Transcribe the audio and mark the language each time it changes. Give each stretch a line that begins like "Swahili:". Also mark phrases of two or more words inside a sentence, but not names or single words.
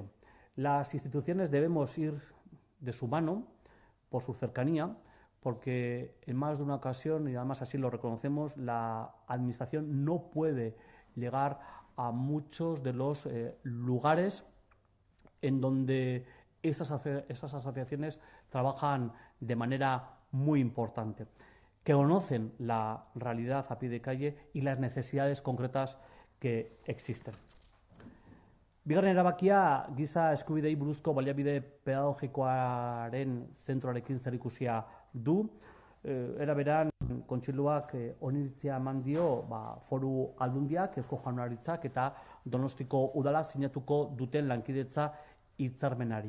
Spanish: Las instituciones debemos ir de su mano por su cercanía, porque en más de una ocasión, y además así lo reconocemos, la administración no puede llegar a muchos de los lugares en donde esas asociaciones trabajan de manera muy importante, que conocen la realidad a pie de calle y las necesidades concretas que existen.
Basque: Bigarren erabakia giza eskubidei buruzko baliabide pedagogikoaren zentroarekin zerikusia du. Era beran, kontseiluak oniritzia eman dio foru aldundiak, Eusko Jaurlaritzak eta Donostiko udala sinatuko duten lankidetza hitzarmenari.